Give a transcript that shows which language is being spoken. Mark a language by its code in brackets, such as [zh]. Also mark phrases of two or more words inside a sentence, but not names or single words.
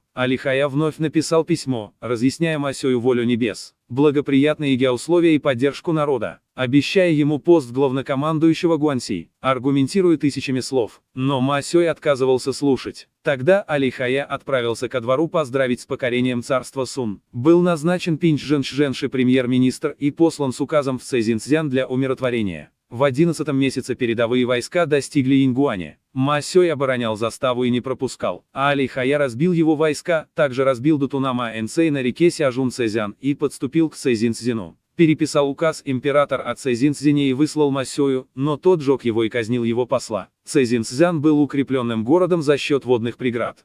[ru] Али Хая вновь написал письмо, разъясняя Ма Сюю волю небес, благоприятные геоусловия и поддержку народа, обещая ему пост главнокомандующего Гуанси, аргументируя тысячами слов. Но Ма Сюй отказывался слушать. Тогда Али Хая отправился ко двору поздравить с покорением царства Сун. Был назначен Пинь Чжэнши премьер-министр и послан с указом в Цзиньцзян для умиротворения. В 11 месяце передовые войска достигли Ингуаня. Ма Сёй оборонял заставу и не пропускал, а Али Хая разбил его войска, также разбил Дутунама Энцэй на реке Сяжун Цзян и подступил к Цзиньцзяну. Переписал указ император о Цзиньцзяне и выслал Ма Сёю, но тот сжег его и казнил его посла. Цзиньцзян был укрепленным городом за счет водных преград.